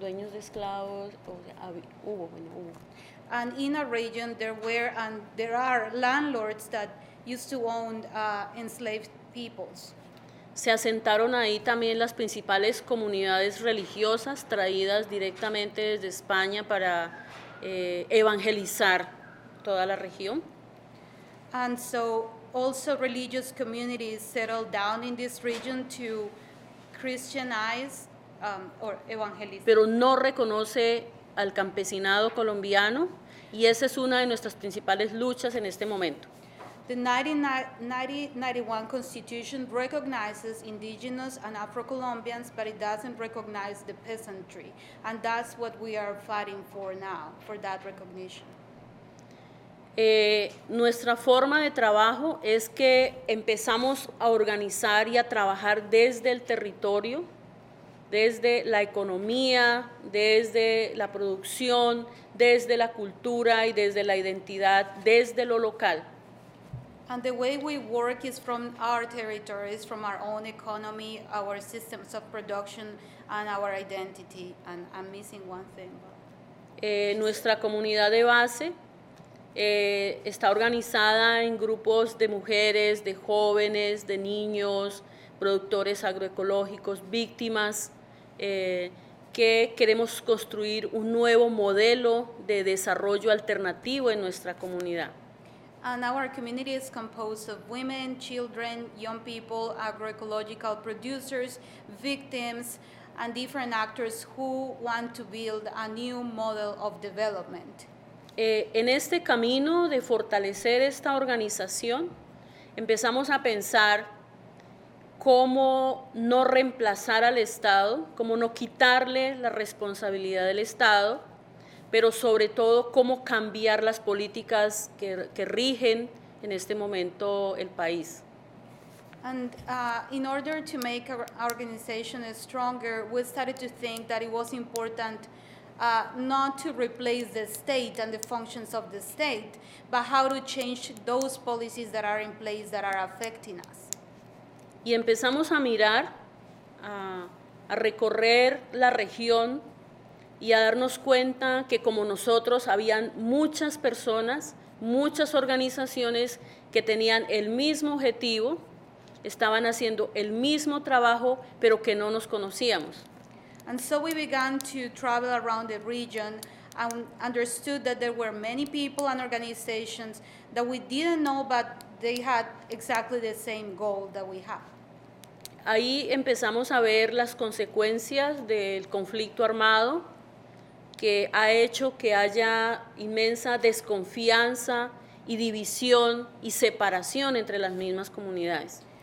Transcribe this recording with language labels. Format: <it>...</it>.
<es>Dueños de esclavos, hubo.</es> <en>And in a region there are landlords that used to own enslaved peoples.</en> <es>se asentaron ahí también las principales comunidades religiosas traídas directamente desde España para evangelizar toda la región.</es> <en>And so also religious communities settled down in this region to Christianize or evangelize.</en> <es>Pero no reconoce al campesinado colombiano y esa es una de nuestras principales luchas en este momento.</es> <en>The 1991 Constitution recognizes indigenous and Afro-Colombians, but it doesn't recognize the peasantry. And that's what we are fighting for now, for that recognition.</en> <es>Nuestra forma de trabajo es que empezamos a organizar y a trabajar desde el territorio, desde la economía, desde la producción, desde la cultura y desde la identidad, desde lo local.</es> <en>And the way we work is from our territories, from our own economy, our systems of production, and our identity. And I'm missing one thing.</en> <es>Nuestra comunidad de base está organizada en grupos de mujeres, de jóvenes, de niños, productores agroecológicos, víctimas, que queremos construir un nuevo modelo de desarrollo alternativo en nuestra comunidad.</es> <en>And our community is composed of women, children, young people, agroecological producers, victims, and different actors who want to build a new model of development.</en> <es>En este camino de fortalecer esta organización, empezamos a pensar cómo no reemplazar al Estado, cómo no quitarle la responsabilidad del Estado, pero sobre todo cómo cambiar las políticas que rigen en este momento el país.</es> <en>And in order to make our organization stronger, we started to think that it was important not to replace the state and the functions of the state, but how to change those policies that are in place that are affecting us.</en> <es>Y empezamos a mirar, a recorrer la región y a darnos cuenta que como nosotros habían muchas personas, muchas organizaciones que tenían el mismo objetivo, estaban haciendo el mismo trabajo, pero que no nos conocíamos.</es> <en>And so we began to travel around the region and understood that there were many people and organizations that we didn't know, but they had exactly the same goal that we have.</en> <es>Ahí empezamos a ver las consecuencias del conflicto armado, que ha hecho que haya inmensa desconfianza y división y separación entre las mismas comunidades.</es>